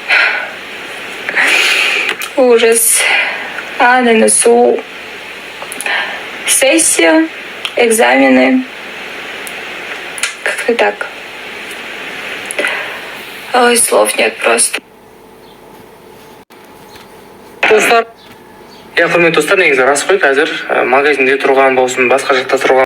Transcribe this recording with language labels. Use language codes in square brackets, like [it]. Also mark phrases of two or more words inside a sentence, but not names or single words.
[ru] Ужас. На носу сессия, экзамены. Как-то так. Ой, слов нет просто. [kk] Достар, құрметті достар, негізі рас қой, қазір магазинде тұрған болсын, басқа жақта тұрған